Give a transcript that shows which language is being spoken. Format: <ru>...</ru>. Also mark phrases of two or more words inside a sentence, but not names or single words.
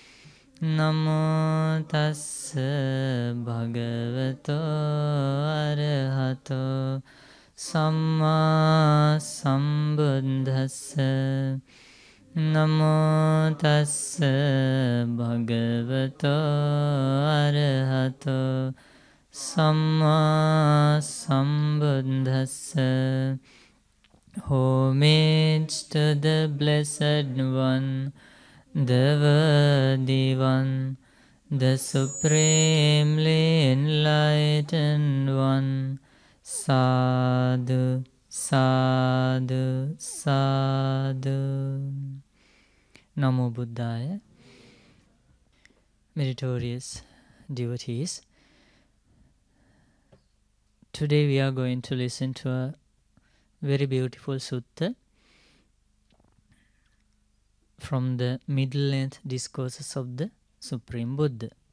<pi>Namo tassa bhagavato arahato samma sambuddhassa. Namo tassa bhagavato arahato samma sambuddhassa.</pi> <en>Homage to the Blessed One, the Worthy One, the Supremely Enlightened One.</en> <pi>Sadhu, sadhu, sadhu. Namo Buddhaya.</pi> <en>Meritorious devotees, today we are going to listen to a very beautiful sutta from the middle-length discourses of the Supreme Buddha.</en>